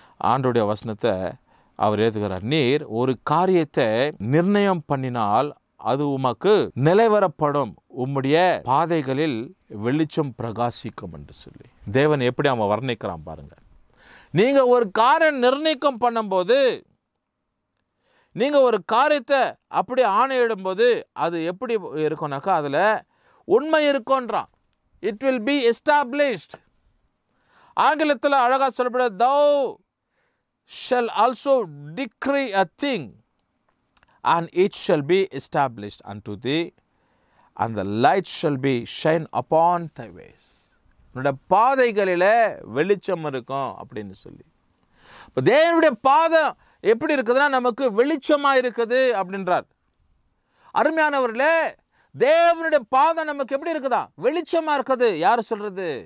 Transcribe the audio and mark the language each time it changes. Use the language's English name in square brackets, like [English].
[Tamil] ஆண்டுடைய வசனத்தை அவர் எழுதுகிறார். நீர் ஒரு காரியத்தை நிர்ணயம் பண்ணினால் அது உமக்கு நிலைவரப்படும், உம்முடைய பாதைகளில் வெளிச்சம் பிரகாசிக்கும் என்று சொல்லி தேவன் எப்படி அவன் வர்ணிக்கிறான் பாருங்கள். நீங்கள் ஒரு காரியம் நிர்ணயம் பண்ணும்போது, நீங்கள் ஒரு காரியத்தை அப்படி ஆணையிடும்போது அது எப்படி இருக்கும்னாக்கா அதில் உண்மை இருக்கும்ன்றான். [English] It will be established. [Tamil] ஆங்கிலத்தில் அழகாக சொல்லப்படுது, [English] thou shall also decree a thing and it shall be established unto thee and the light shall be shine upon thy ways. [Tamil] உன்னுடைய பாதைகளில் வெளிச்சம் இருக்கும் அப்படின்னு சொல்லி. இப்போ தேவனுடைய பாதம் எப்படி இருக்குதுன்னா நமக்கு வெளிச்சமாக இருக்குது அப்படின்றார். அருமையானவர்களே, தேவனுடைய பாதம் நமக்கு எப்படி இருக்குதா? வெளிச்சமாக இருக்குது. யார் சொல்கிறது?